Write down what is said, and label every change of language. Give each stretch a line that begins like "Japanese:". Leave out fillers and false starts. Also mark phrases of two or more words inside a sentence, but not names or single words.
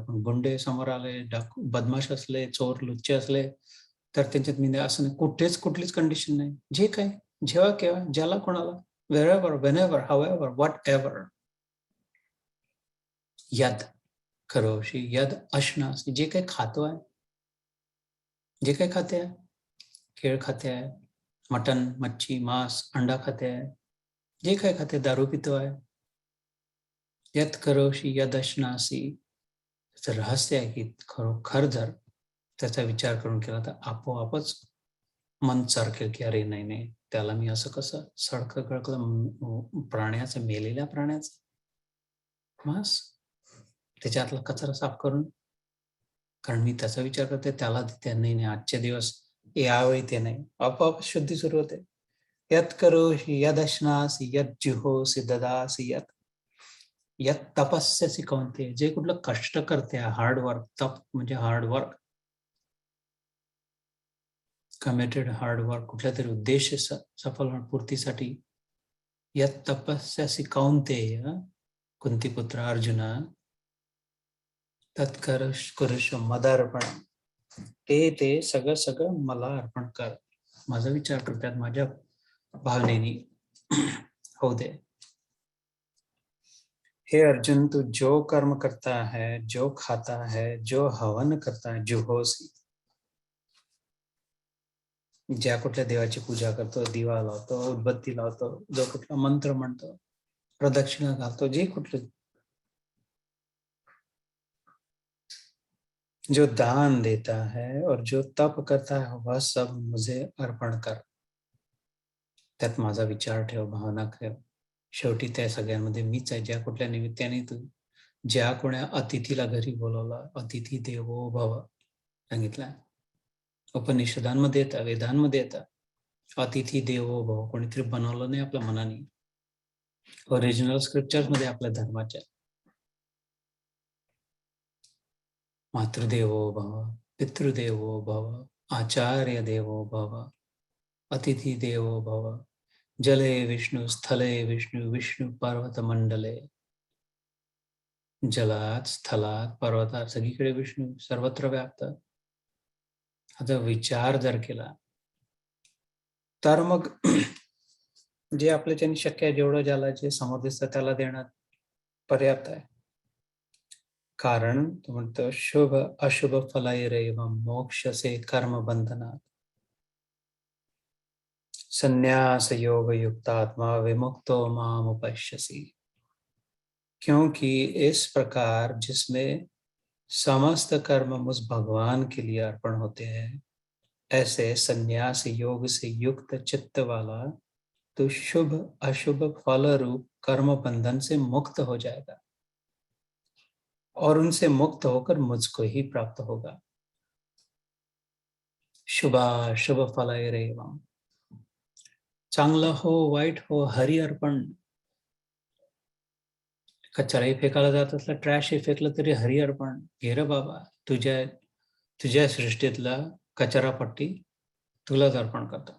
Marathi: पण गुंडे समोर आले, बदमाश असले, चोर लुच्चे असले, तर त्यांच्यात मी असं नाही. कुठलीच कंडिशन नाही. जे काय, जेव्हा केव्हा, ज्याला कोणाला,
English: wherever, whenever, however, whatever.
Sanskrit: यद करोशी यद अश्नासी,
Marathi: जे काही खातो आहे, जे काही खाते आहे, केळ खाते आहे, मटन, मच्छी, मांस, अंडा खाते आहे, जे काही खाते, दारू पितो आहे,
Sanskrit: यत करोशी यद अश्नासी.
Marathi: त्याचं रहस्य आहे की खरोखर जर त्याचा विचार करून केला तर आपोआपच मन सरकेल की अरे नाही, त्याला मी असं कसं, सडकं कळकलं प्राण्याचं, मेलेल्या प्राण्याचं मांस, त्याच्यातला कचरा साफ करून, कारण मी त्याचा विचार करते, त्याला नाही, आजचे दिवस यावेळी ते नाही, आपोआप शुद्धी सुरू होते.
Sanskrit: यत करोषि यद अश्नासी यद जुहोसी ददासी यत. यत तपस्यासी कौन्तेय,
Marathi: जे कुठलं कष्ट करते, हार्डवर्क, तप म्हणजे हार्डवर्क,
English: committed hardwork,
Marathi: कुठल्या तरी उद्देश सफल पूर्तीसाठी.
Sanskrit: यत तपस्यासी कौन्तेय, कुंतीपुत्र अर्जुना, तत्करुष मदार्पण.
Marathi: ते सगळं मला अर्पण कर. माझा विचार करतात, माझ्या भावनेनी हो दे.
Hindi: हे अर्जुन, तू जो कर्म करता है, जो खाता है, जो हवन करता है,
Marathi: जुहोसी, ज्या कुठल्या देवाची पूजा करतो, दिवा लावतो, उदबत्ती लावतो, जो कुठला मंत्र म्हणतो, प्रदक्षिणा घालतो, जे कुठलं
Hindi: जो दान देता है और जो तप करता है वह सब मुझे अर्पण कर.
Marathi: त्यात माझा विचार ठेव, भावना ठेव. शेवटी त्या सगळ्यांमध्ये मीच आहे. ज्या कुठल्या निमित्ताने तू ज्या कोण्या अतिथीला घरी बोलवला,
Sanskrit: अतिथी देवो भव
Marathi: सांगितलं. उपनिषदांमध्ये येतं, वेदांमध्ये येतं,
Sanskrit: अतिथी देवो भव.
Marathi: कोणीतरी बनवलं नाही आपल्या मनाने.
English: original scriptures
Marathi: मध्ये आपल्या धर्माच्या
Sanskrit: मातृदेवो भव, पितृदेवो भव, आचार्य देवो भव, अतिथी देवो भव, जले विष्णु, स्थले विष्णु, विष्णु पर्वत मंडले.
Marathi: जलात, स्थलात, पर्वतात सगळीकडे विष्णू सर्वत्र व्याप्त. आता विचार जर केला तर मग जे आपल्याच्याने शक्य आहे जेवढं ज्याला जे समोर दिसतं त्याला देण्यात पर्याप्त आहे. कारण तो म्हणतो
Sanskrit: शुभ अशुभ फलैरेव मोक्षसे कर्म बंधनात्. संन्यास योग युक्तात्मा विमुक्तो माम उपश्यसि.
Hindi: क्योंकि इस प्रकार जिसमें समस्त कर्म मुझ भगवान के लिए अर्पण होते हैं, ऐसे संन्यास योग से युक्त चित्त वाला तो शुभ अशुभ फल रूप कर्म बंधन से मुक्त हो जाएगा और उनसे मुक्त होकर मुझको ही प्राप्त होगा.
Sanskrit: शुभ फलैरेवम्.
Marathi: चांगलं हो वाईट हो हरी अर्पण. कचराही फेकायला जात असला, ट्रॅशही फेकलं तरी हरी अर्पण. घे रे बाबा, तुझ्या सृष्टीतला कचरापट्टी तुलाच अर्पण करतो.